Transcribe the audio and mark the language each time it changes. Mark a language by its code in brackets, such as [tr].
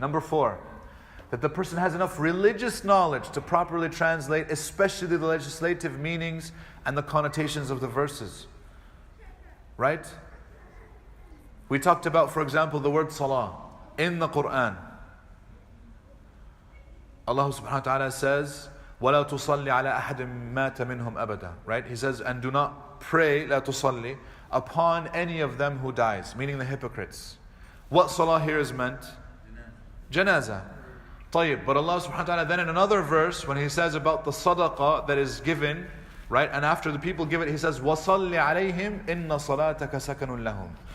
[en] Number 4, that the person has enough religious knowledge to properly translate, especially the legislative meanings and the connotations of the verses. Right? We talked about, for example, the word salah in the Quran. [ar] Allah subhanahu wa ta'ala says, وَلَا تُصَلِّ عَلَىٰ أَحَدٍ مَاتَ مِنْهُمْ أَبَدًا. [en] Right? He says, and do not pray, [ar] لَا تُصَلِّ, [en] upon any of them who dies, meaning the hypocrites. What salah here is meant? Janazah. [ar] طيب, [en] but Allah subhanahu wa ta'ala then in another verse, when He says about the sadaqah that is given, right, and after the people give it, He says, [ar] وَصَلِّ عَلَيْهِمْ إِنَّ صَلَاتَكَ سَكَنٌ لَهُمْ.